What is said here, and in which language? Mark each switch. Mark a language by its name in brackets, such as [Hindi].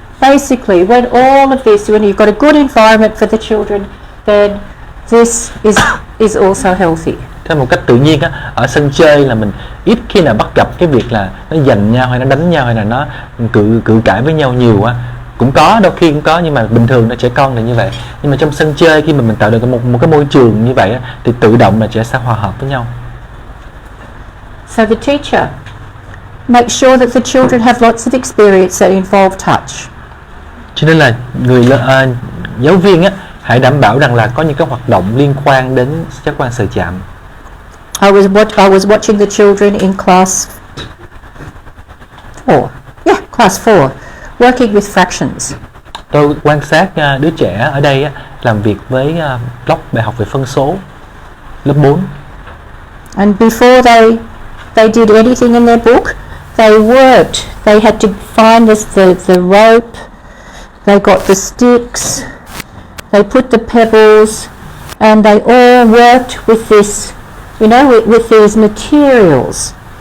[English] basically, when all of this, when you've got a good environment for the children, then this is also healthy. [Vietnamese] Theo một cách tự nhiên á, ở sân chơi là mình ít khi nào bắt gặp cái việc là nó giành nhau hay nó đánh nhau hay là nó cự cãi với nhau nhiều á. Cũng có, đôi khi cũng có, nhưng mà bình thường là trẻ con là như vậy. Nhưng mà trong sân chơi, khi mà mình tạo được một cái môi trường như vậy á, thì tự động là trẻ sẽ hòa hợp với nhau. [English] So the teacher makes sure that the children have lots of experience that involve touch. [Vietnamese] Cho nên là giáo viên á, hãy đảm bảo rằng là có những cái hoạt động liên quan đến giác quan sờ chạm. [English] I was watching the children in class 4. Yeah, class 4, working with fractions. [Vietnamese] Tôi quan sát đứa trẻ ở đây á, làm việc với block bài học về phân số lớp 4. [English] And before they did anything in their book, they worked. They had to find the rope. They got the sticks. They put the pebbles, and they all worked with this, with these materials.